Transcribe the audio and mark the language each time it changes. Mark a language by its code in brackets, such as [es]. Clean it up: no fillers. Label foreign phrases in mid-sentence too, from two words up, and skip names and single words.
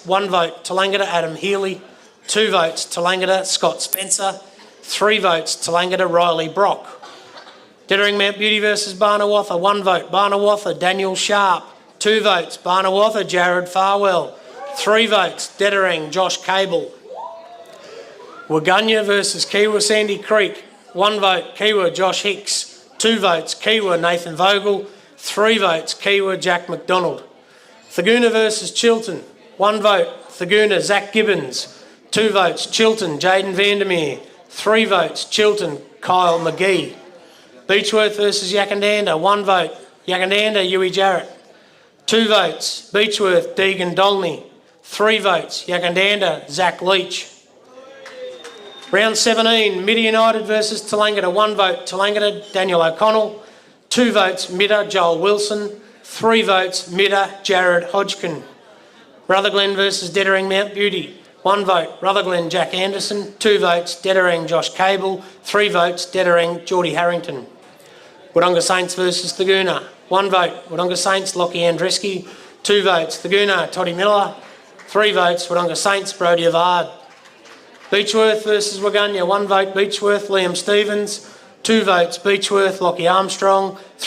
[en] 1 vote Tallangatta, Adam Healy. 2 votes Tallangatta, Scott Spencer. 3 votes Tallangatta, Riley Brock. Dettering Mount Beauty versus Barnawatha. 1 vote Barnawatha, Daniel Sharp. 2 votes Barnawatha, Jared Farwell. 3 votes Dettering, Josh Cable. Waganya versus Kiwa Sandy Creek. 1 vote Kiwa, Josh Hicks. 2 votes Kiwa, Nathan Vogel. 3 votes Kiwa, Jack McDonald. Thaguna versus Chiltern. 1 vote Thaguna, Zach Gibbons. 2 votes Chiltern, Jaden Vandermeer. 3 votes Chiltern, Kyle McGee. Beechworth versus Yakandanda. 1 vote Yakandanda, Huey Jarrett. 2 votes Beechworth, Deegan Dolney. 3 votes Yakandanda, Zach Leach. Round 17, Midder United versus Tallangatta. 1 vote Tallangatta, Daniel O'Connell. 2 votes Midder, Joel Wilson. 3 votes Midder, Jared Hodgkin. Rutherglen versus Dettering Mount Beauty. 1 vote Rutherglen, Jack Anderson. 2 votes Dettering, Josh Cable. 3 votes Dettering, Geordie Harrington. Wodonga Saints versus Thaguna. 1 vote Wodonga Saints, Lockie Andreski. 2 votes Thaguna, Toddy Miller. 3 votes Wodonga Saints, Brodie Avard. Beechworth versus Waganya. 1 vote Beechworth, Liam Stevens. 2 votes Beechworth, Lockie Armstrong.